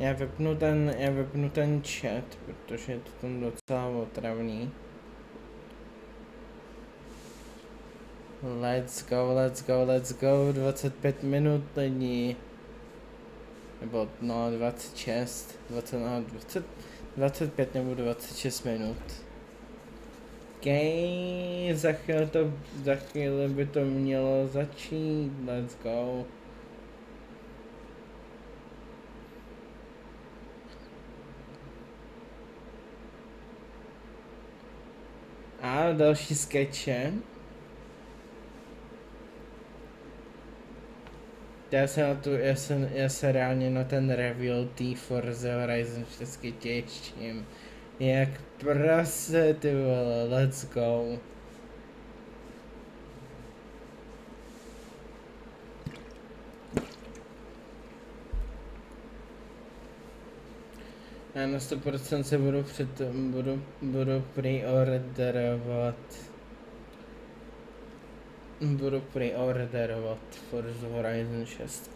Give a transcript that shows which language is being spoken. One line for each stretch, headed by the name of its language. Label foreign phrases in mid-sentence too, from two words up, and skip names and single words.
Czech: Já vypnu ten chat, protože je to tam docela otravný.
English: Let's go,
Czech: 25 minut lidi. Nebo no 26, 20, no 20, 25 nebo 26 minut. Okay, za chvíli by to mělo začít,
English: let's go.
Czech: A další skeče. Já se reálně na ten reveal té Forza Horizon 4 těším. Jak prase, ty vole,
English: let's go.
Czech: Já na 100% se budu preorderovat Forza Horizon 6.